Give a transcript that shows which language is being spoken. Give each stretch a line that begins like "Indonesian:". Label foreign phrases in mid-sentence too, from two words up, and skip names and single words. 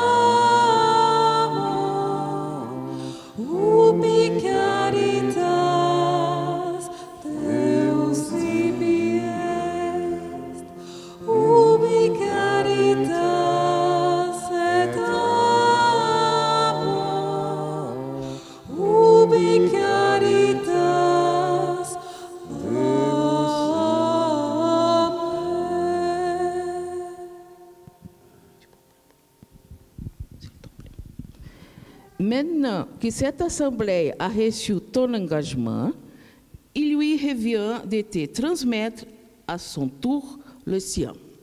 Latin: amor, ubi caritas Deus ibi est, ubi caritas et amor, ubi caritas
French: Maintenant que cette assemblée a reçu ton engagement, il lui revient de te transmettre à son tour le sien.